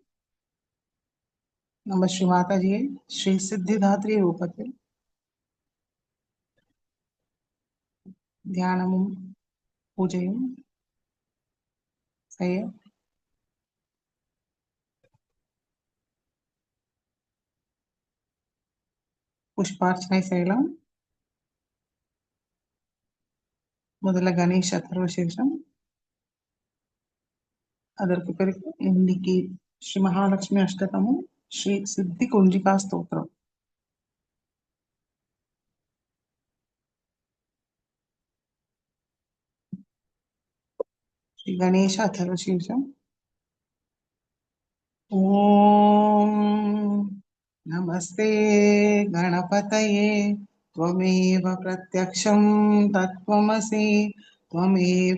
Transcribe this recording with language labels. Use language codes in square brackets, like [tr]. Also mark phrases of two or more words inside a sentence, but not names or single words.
[ta] நம்ம ஸ்ரீ மாதாஜியை ஸ்ரீ சித்திதாத்ரி ரூபத்தில் தியானமும் பூஜையும் செய்ய புஷ்பார்ச்சனை செய்யலாம். முதல்ல கணேஷ அத்தர்வசீர்ஷம், அதற்கு பிறகு இன்னைக்கு ஸ்ரீ மகாலட்சுமி அஷ்டகமும் ஸ்ரீ சித்தி குஞ்சிகா ஸ்தோத்திரம். [sa] श्री गणेश अथर्वशीर्षम्। ॐ नमस्ते गणपतये त्वमेव प्रत्यक्षं तत्त्वमसि त्वमेव